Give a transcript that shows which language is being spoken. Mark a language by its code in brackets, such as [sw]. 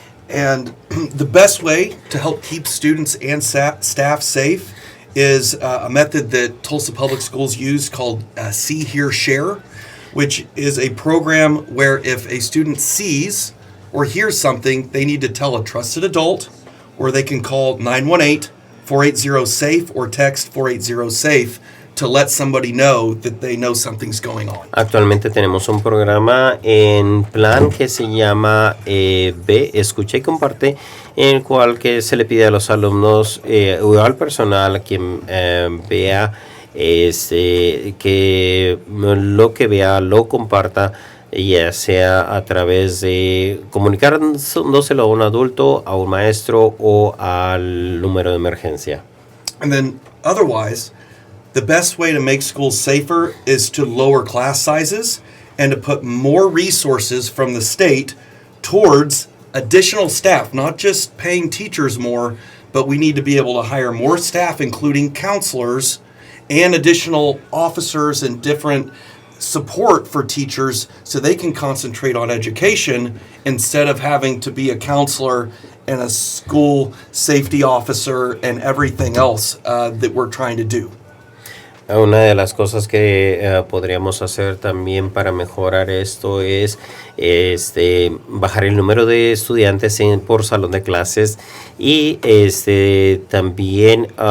[en] And the best way to help keep students and staff safe is a method that Tulsa Public Schools use called See, Hear, Share, which is a program where if a student sees or hears something, they need to tell a trusted adult, or they can call 918-480-SAFE or text 480-SAFE to let somebody know that they know something's going on. [es] Actualmente tenemos un programa en plan que se llama Ve, Escucha y Comparte, en el cual que se le pide a los alumnos o al personal quien vea que lo que vea lo comparta, ya sea a través de comunicándoselo a un adulto, a un maestro o al número de emergencia. [en] And then otherwise, the best way to make schools safer is to lower class sizes and to put more resources from the state towards additional staff, not just paying teachers more, but we need to be able to hire more staff, including counselors and additional officers and different support for teachers so they can concentrate on education instead of having to be a counselor and a school safety officer and everything else that we're trying to do. [es] Una de las cosas que podríamos hacer también para mejorar esto es bajar el número de estudiantes por salón de clases y también